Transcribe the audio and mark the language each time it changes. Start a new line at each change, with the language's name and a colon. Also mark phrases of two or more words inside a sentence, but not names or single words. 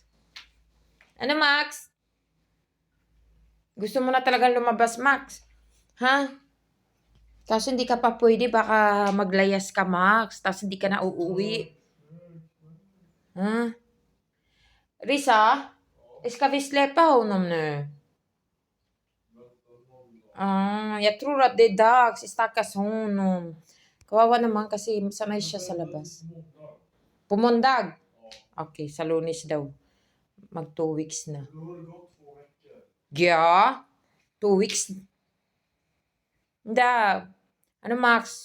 Filipino: Ano, Max? Gusto mo na talagang lumabas, Max? Ha? Kaso hindi ka pa pwede, baka maglayas ka, Max. Tapos hindi ka na uuwi. Ha? Risa?
Swedish: Ska vi släppa honom nu? Jag tror att det är dags. Stackars honom.
Filipino: Kawawa naman kasi sanay siya sa labas. Pumundag? Okay, sa Lunes daw. Mag 2 weeks na. Ja, 2 weeks. Da. Ano, Max?